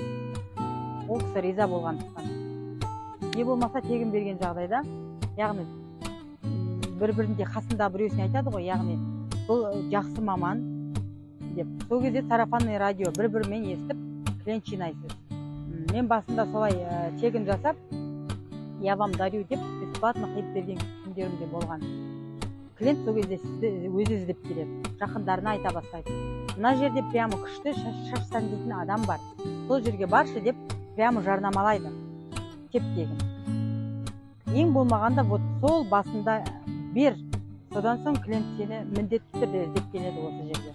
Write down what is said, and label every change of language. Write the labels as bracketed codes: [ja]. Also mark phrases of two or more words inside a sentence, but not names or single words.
[kk] Ол кісі риза болғандықтан. Не болмаса тегін берген жағдайда, яғни бір-бірінде қасында біреусіне айтады ғой, яғни бұл жақсы маман деп. Сол кезде [ru] сарафанный радио [kk] бір-бірімен естіп клиент жинайсыз. Мен басында солай тегін жасап, [ru] я вам дарю [kk] деп бесплатно қиып берген күндерімде болған. Клиент сол кезде сізді өзі іздеп келеді, жақындарына айта бастайды: мына жерде прямо күшті шаш сәндейтін адам бар, сол жерге баршы деп прямо жарнамалайды, теп-тегін. Ең болмағанда сол басында бер, содан соң клиент сені міндетті түрде іздеп келеді осы жерге.